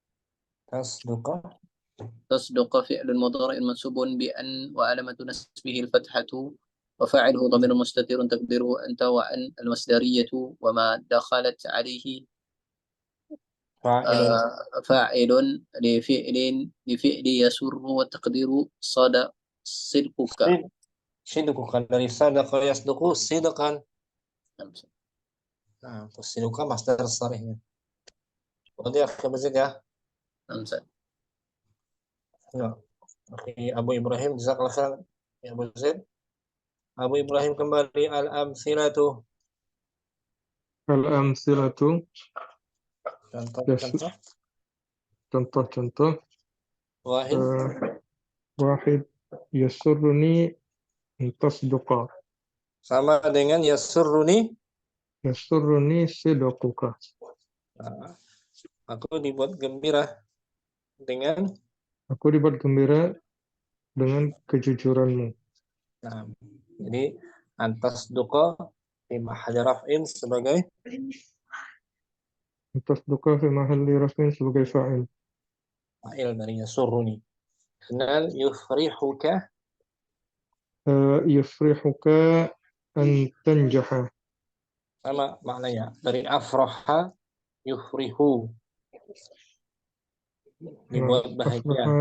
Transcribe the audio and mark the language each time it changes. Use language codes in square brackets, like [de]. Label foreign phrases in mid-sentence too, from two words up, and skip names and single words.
[ar] تصدق فعل مضارع منصوب بأن وعلامة نصبه الفتحة وفاعله ضمير مستتر تقديره أنت وأن المصدرية وما دخلت عليه فاعل لفعل يسر والتقدير صدقك. صدقك dari صدق يصدق صدقا. [id] Nah, sidqan masdar sharihnya. Berarti akhir ya. Ya. Oke, Abu Ibrahim [ar] جزاك الله خيرا. [id] Ya, Abu Zaid. Abu Ibrahim kembali al-amsilatu. Al-amsilatu. Contoh. [ar] واحد يسرني تصدق. [id] Sama dengan yasurruni sidquka. Nah, aku dibuat gembira dengan kejujuranmu. Nah, jadi [ar] أن تصدق في محل رفع [id] sebagai [ar] تصدق في محل رفع [id] sebagai fa'il. Fa'il dari yasurruni. Kenal yufrihuka [ar] أن تنجح. [id] sama maknanya dari [ar] أفرح يفرح, [id] dibuat bahagia.